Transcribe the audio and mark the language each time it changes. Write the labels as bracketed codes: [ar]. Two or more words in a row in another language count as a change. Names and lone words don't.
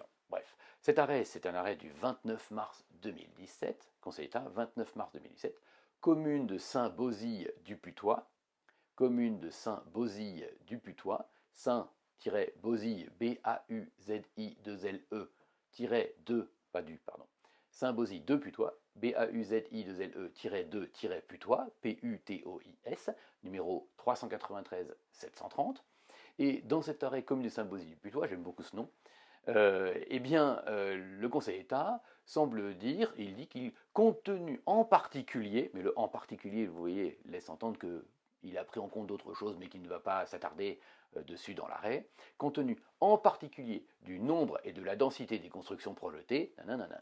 [fr] Bref, cet arrêt, c'est un arrêt du 29 mars 2017, Conseil d'État, 29 mars 2017, commune de Saint-Bauzille du Putois, commune de Saint-Bauzille du Putois, Saint-Bauzille, B-A-U-Z-I-2-L-E, -2, pas du, pardon, Saint-Bauzille de Putois, B-A-U-Z-I-2-L-E, 2 P-U-T-O-I-S, numéro 393 730. Et dans cet arrêt commune de Saint-Bauzille du Putois, j'aime beaucoup ce nom, le Conseil d'État semble dire, il dit qu'il, compte tenu en particulier, mais le en particulier, vous voyez, laisse entendre qu'il a pris en compte d'autres choses, mais qu'il ne va pas s'attarder dessus dans l'arrêt, compte tenu en particulier du nombre et de la densité des constructions projetées, nanana.